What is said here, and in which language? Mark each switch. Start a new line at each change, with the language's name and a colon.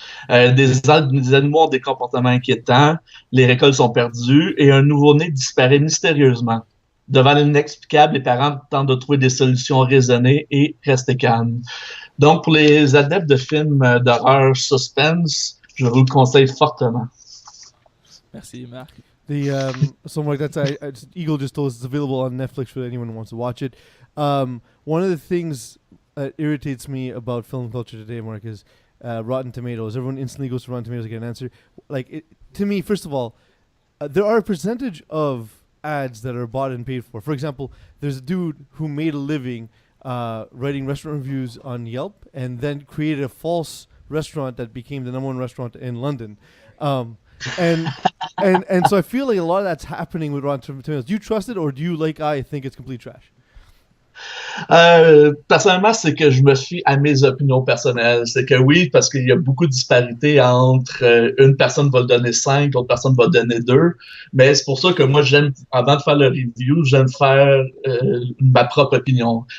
French: Des animaux ont des comportements inquiétants, les récoltes sont perdues et un nouveau-né disparaît mystérieusement. Devant l'inexplicable, les parents tentent de trouver des solutions raisonnées et rester calmes. Donc, pour les adeptes de films d'horreur suspense, je vous le conseille fortement. Merci, Marc.
English: Something like that. Eagle just told us it's available on Netflix for anyone who wants to watch it. One of the things that irritates me about film culture today, Mark, is Rotten Tomatoes. Everyone instantly goes to Rotten Tomatoes to get an answer. To me, first of all, there are a percentage of ads that are bought and paid for. For example, there's a dude who made a living writing restaurant reviews on Yelp and then created a false restaurant that became the #1 restaurant in London. And so I feel like a lot of that's happening with Rotten Tomatoes. Do you trust it, or do you, like I, think it's complete trash?
French: Personnellement, c'est que je me fie à mes opinions personnelles. C'est que oui, parce qu'il y a beaucoup de disparités entre une personne va le donner 5, l'autre personne va le donner 2. Mais c'est pour ça que moi, j'aime, avant de faire le review, j'aime faire ma propre opinion.